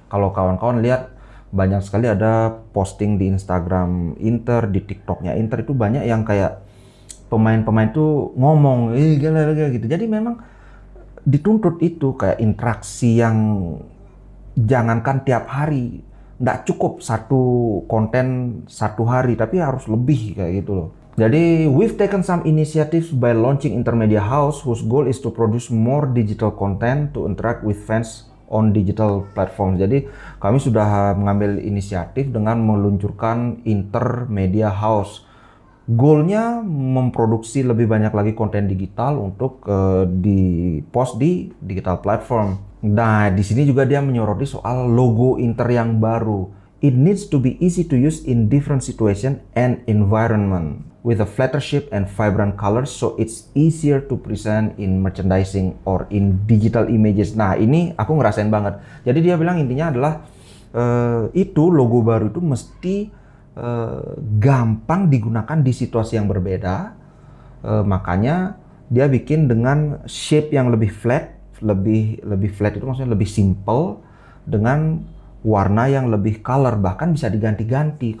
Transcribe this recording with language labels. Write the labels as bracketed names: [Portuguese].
[Indonesian] Kalau kawan-kawan lihat banyak sekali ada posting di Instagram Inter, di TikToknya Inter itu banyak yang kayak pemain-pemain tuh ngomong gila gitu. Jadi memang dituntut itu kayak interaksi yang jangankan tiap hari, nggak cukup satu konten satu hari, tapi harus lebih kayak gitu loh. [English] Jadi we've taken some initiatives by launching Intermedia House whose goal is to produce more digital content to interact with fans on digital platform. [Indonesian] Jadi kami sudah mengambil inisiatif dengan meluncurkan Intermedia House. Goalnya memproduksi lebih banyak lagi konten digital untuk di-post di digital platform. Nah, di sini juga dia menyoroti soal logo Inter yang baru. [English] It needs to be easy to use in different situation and environment with a flatter shape and vibrant colors so it's easier to present in merchandising or in digital images. [Indonesian] Nah, ini aku ngerasain banget. Jadi dia bilang intinya adalah itu logo baru itu mesti gampang digunakan di situasi yang berbeda, makanya dia bikin dengan shape yang lebih flat, lebih flat itu maksudnya lebih simple dengan warna yang lebih color, bahkan bisa diganti-ganti.